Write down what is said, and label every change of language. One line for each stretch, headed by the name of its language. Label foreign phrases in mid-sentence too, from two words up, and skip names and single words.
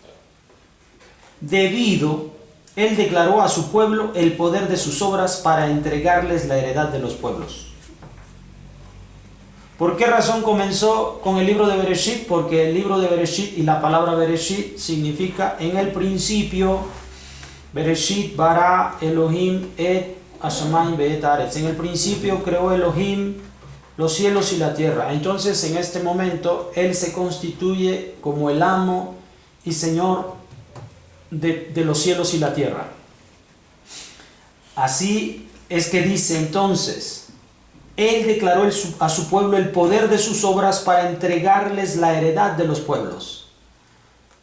Spanish: Él declaró a su pueblo el poder de sus obras para entregarles la heredad de los pueblos. ¿Por qué razón comenzó con el libro de Bereshit? Porque el libro de Bereshit y la palabra Bereshit significa en el principio.
Hebrew: בראשית ברא אלהים את השמים ואת הארץ.
Spanish: En el principio creó Elohim los cielos y la tierra. Entonces, en este momento, Él se constituye como el amo y Señor de los cielos y la tierra. Así es que dice entonces: Él declaró a su pueblo el poder de sus obras para entregarles la heredad de los pueblos.